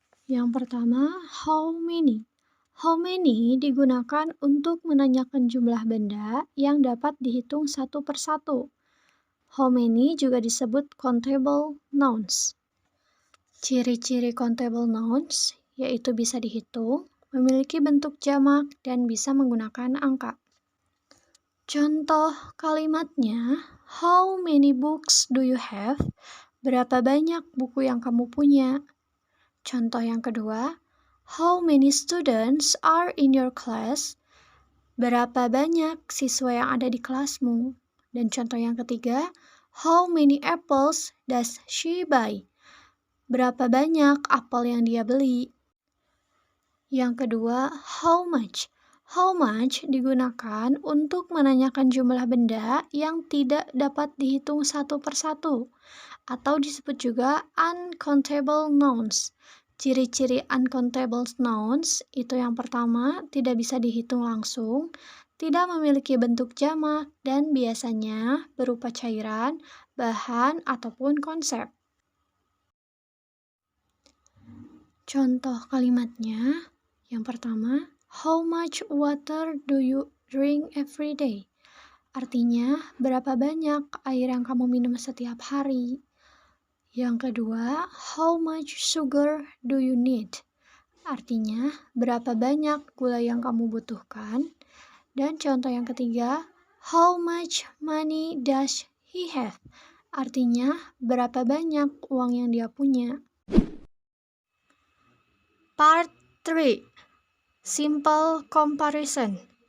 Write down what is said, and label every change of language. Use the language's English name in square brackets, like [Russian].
[Indonesian] Yang pertama, how many. How many digunakan untuk menanyakan jumlah benda yang dapat dihitung satu persatu. How many juga disebut countable nouns. Ciri-ciri countable nouns yaitu bisa dihitung, memiliki bentuk jamak, dan bisa menggunakan angka. Contoh kalimatnya, [English] how many books do you have? [Indonesian] Berapa banyak buku yang kamu punya? Contoh yang kedua, [English] how many students are in your class? [Indonesian] Berapa banyak siswa yang ada di kelasmu? Dan contoh yang ketiga, [English] how many apples does she buy? [Indonesian] Berapa banyak apel yang dia beli? Yang kedua, how much. How much digunakan untuk menanyakan jumlah benda yang tidak dapat dihitung satu persatu, atau disebut juga uncountable nouns. Ciri-ciri uncountable nouns itu yang pertama, tidak bisa dihitung langsung, tidak memiliki bentuk jamak, dan biasanya berupa cairan, bahan, ataupun konsep. Contoh kalimatnya, yang pertama, [English] how much water do you drink every day? [Indonesian] Artinya, berapa banyak air yang kamu minum setiap hari? Yang kedua, [English] how much sugar do you need? [Indonesian] Artinya, berapa banyak gula yang kamu butuhkan? Dan contoh yang ketiga, [English] how much money does he have? [Indonesian] Artinya, berapa banyak uang yang dia punya? [English] Part 3. Simple comparison.